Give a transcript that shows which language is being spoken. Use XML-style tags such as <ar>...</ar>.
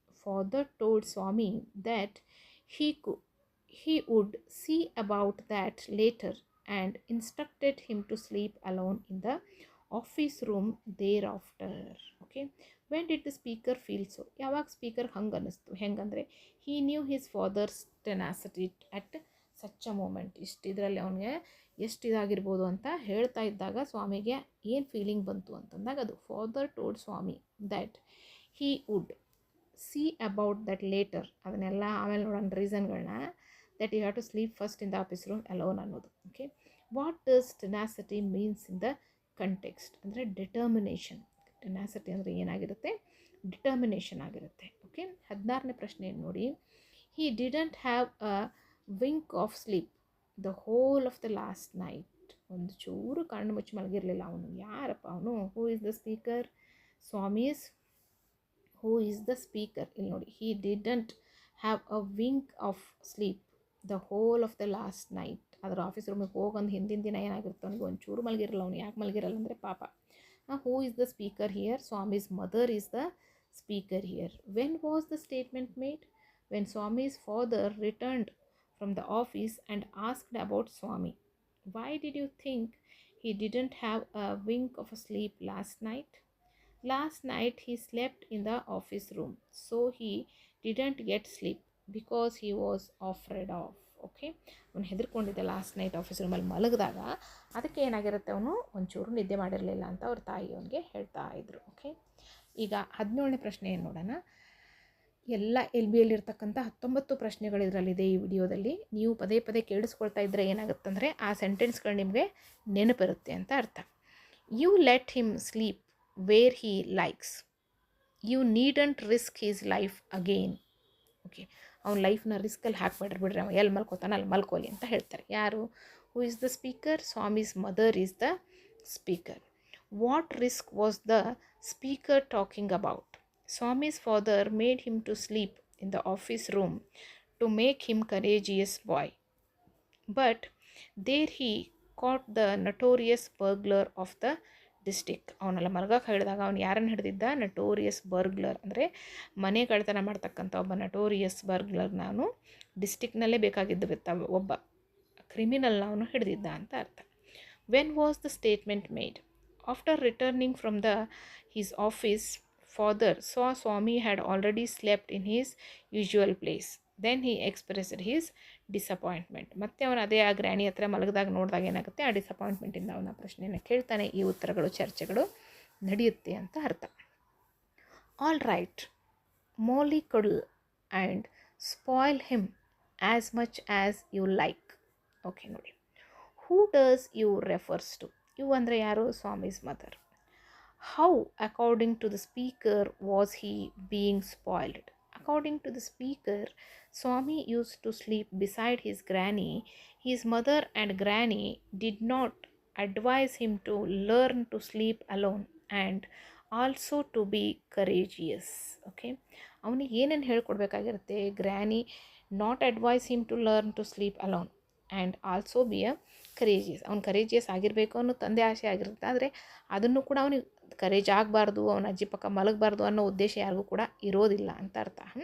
<en>Father told Swami that he would see about that later and instructed him to sleep alone in the office room thereafter. Okay, when did the speaker feel so?</en> <kn>ಯಾವಾಗ speaker ಹಂಗೆ ಅನ್ನಿಸ್ತು? ಹೆಂಗಂದರೆ</kn> <en>he knew his father's tenacity at such a moment.</en> <kn>ಇದರಲ್ಲಿ ಅವನಿಗೆ ಎಷ್ಟು ಇದಾಗಿರ್ಬೋದು ಅಂತ ಹೇಳ್ತಾ ಇದ್ದಾಗ ಸ್ವಾಮಿಗೆ ಏನು ಫೀಲಿಂಗ್ ಬಂತು ಅಂತಂದಾಗ ಅದು</kn> <en>Father told Swami that he would see about that later.</en> <kn>ಅದನ್ನೆಲ್ಲ ಆಮೇಲೆ ನೋಡೋಣ ರೀಸನ್ಗಳನ್ನ.</kn> <en>that you have to sleep first in the office room alone</en> <kn>ಅನ್ನೋದು.</kn> <en>Okay, what does tenacity means in the context?</en> <kn>ಅಂದರೆ ಡಿಟರ್ಮಿನೇಷನ್. ಟೆನಾಸಿಟಿ ಅಂದರೆ ಏನಾಗಿರುತ್ತೆ? Determination ಆಗಿರುತ್ತೆ. Okay, 16ನೇ ಪ್ರಶ್ನೆಯನ್ನು ನೋಡಿ.</kn> <en>He didn't have a wink of sleep the whole of the last night.</en> <kn>ಒಂದು ಚೂರು ಕಣ್ಣು ಮುಚ್ಚಿ ಮಲಗಿರಲಿಲ್ಲ ಅವನು. ಯಾರಪ್ಪ ಅವನು?</kn> <en>Who is the speaker? Swami's. Who is the speaker?</en> <kn>ಇಲ್ಲಿ ನೋಡಿ,</kn> <en>He didn't have a wink of sleep the whole of the last night.</en> <kn>ಅದರ ಆಫೀಸ್ ರೂಮಿಗೆ ಹೋಗಂದು ಹಿಂದಿನ ದಿನ ಏನಾಗಿರುತ್ತೆ ಅವನಿಗೆ? ಒಂಚೂರು ಮಲಗಿರಲ್ಲ ಅವನು. ಯಾಕೆ ಮಲಗಿರಲ್ಲ ಅಂದರೆ ಪಾಪ.</kn> <en>Who is the speaker here? Swami's mother is the speaker here. When was the statement made? When Swami's father returned from the office and asked about Swami. Why did you think he didn't have a wink of a sleep last night? Last night he slept in the office room, so he didn't get sleep because he was afraid of.</en> <kn>Okay, ಅವನು ಹೆದರ್ಕೊಂಡಿದ್ದೆ last night office ರೂಮಲ್ಲಿ ಮಲಗಿದಾಗ. ಅದಕ್ಕೆ ಏನಾಗಿರುತ್ತೆ? ಅವನು ಒಂಚೂರು ನಿದ್ದೆ ಮಾಡಿರಲಿಲ್ಲ ಅಂತ ಅವ್ರ ತಾಯಿ ಅವನಿಗೆ ಹೇಳ್ತಾ ಇದ್ರು. ಓಕೆ, ಈಗ 17ನೇ ಪ್ರಶ್ನೆಯನ್ನು ನೋಡೋಣ. ಎಲ್ಲ LBಯಲ್ಲಿರ್ತಕ್ಕಂಥ 19 ಪ್ರಶ್ನೆಗಳು ಇದರಲ್ಲಿದೆ ಈ ವಿಡಿಯೋದಲ್ಲಿ. ನೀವು ಪದೇ ಪದೇ ಕೇಳಿಸ್ಕೊಳ್ತಾ ಇದ್ದರೆ ಏನಾಗುತ್ತಂದರೆ ಆ ಸೆಂಟೆನ್ಸ್ಗಳು ನಿಮಗೆ ನೆನಪಿರುತ್ತೆ ಅಂತ ಅರ್ಥ.</kn> <en>You let him sleep where he likes. You needn't risk his life again.</en> <kn>Okay, ಅವ್ನ ಲೈಫ್ನ ರಿಸ್ಕಲ್ಲಿ ಹಾಕ್ಬೇಡ್ರಿ, ಬಿಡ್ರಿ, ಅವ ಎಲ್ಲಿ ಮಲ್ಕೋತಾನೆ ಅಲ್ಲಿ ಮಲ್ಕೋಲಿ ಅಂತ ಹೇಳ್ತಾರೆ. ಯಾರು?</kn> <en>Who is the speaker? Swami's mother is the speaker. What risk was the speaker talking about? Swami's father made him to sleep in the office room to make him courageous boy. But there he caught the notorious burglar of the district.</en> <kn>ಅವನೆಲ್ಲ ಮಲಗಕ್ಕೆ ಹೇಳಿದಾಗ ಅವನು ಯಾರನ್ನು ಹಿಡಿದಿದ್ದ? Notorious burglar, ಅಂದರೆ ಮನೆ ಕಳ್ತನ ಮಾಡ್ತಕ್ಕಂಥ ಒಬ್ಬ notorious ಬರ್ಗ್ಲರ್ನ ಅವನು ಡಿಸ್ಟಿಕ್ನಲ್ಲೇ ಬೇಕಾಗಿದ್ದ ಒಬ್ಬ ಕ್ರಿಮಿನಲ್ನ ಅವನು ಹಿಡಿದಿದ್ದ ಅಂತ ಅರ್ಥ.</kn> <en>When was the statement made? After returning from his office, father saw Swami had already slept in his usual place. Then he expressed his disappointment.</en> <kn>ಮತ್ತೆ ಅವನು ಅದೇ ಆ ಗ್ರ್ಯಾನಿ ಹತ್ರ ಮಲಗಿದಾಗ ನೋಡಿದಾಗ ಏನಾಗುತ್ತೆ? ಆ ಡಿಸಪಾಯಿಂಟ್ಮೆಂಟಿಂದ ಅವನ ಪ್ರಶ್ನೆಯನ್ನು ಕೇಳ್ತಾನೆ. ಈ ಉತ್ತರಗಳು ಚರ್ಚೆಗಳು ನಡೆಯುತ್ತೆ ಅಂತ ಅರ್ಥ.</kn> <en>All right, mollycoddle and spoil him as much as you like. Okay ನೋಡಿ, who does you refers to. You</en> <kn>ಅಂದರೆ ಯಾರು?</kn> <en>Swami's mother. How according to the speaker was he being spoiled. According to the speaker, Swami used to sleep beside his granny. His mother and granny did not advise him to learn to sleep alone and also to be courageous. Okay,</en> <kn>ಅವನಿಗೆ ಏನೇನು ಹೇಳ್ಕೊಡ್ಬೇಕಾಗಿರುತ್ತೆ?</kn> <en>Granny not advise him to learn to sleep alone and also be a courageous.</en> <kn>ಅವ್ನು courageous ಆಗಿರಬೇಕು ಅನ್ನೋ ತಂದೆ ಆಸೆ ಆಗಿರುತ್ತೆ. ಆದರೆ ಅದನ್ನು ಕೂಡ ಅವನಿಗೆ ಕರೇಜ್ ಆಗಬಾರ್ದು, ಅವನ ಅಜ್ಜಿ ಪಕ್ಕ ಮಲಗಬಾರ್ದು ಅನ್ನೋ ಉದ್ದೇಶ ಯಾರಿಗೂ ಕೂಡ ಇರೋದಿಲ್ಲ ಅಂತ ಅರ್ಥ.</kn>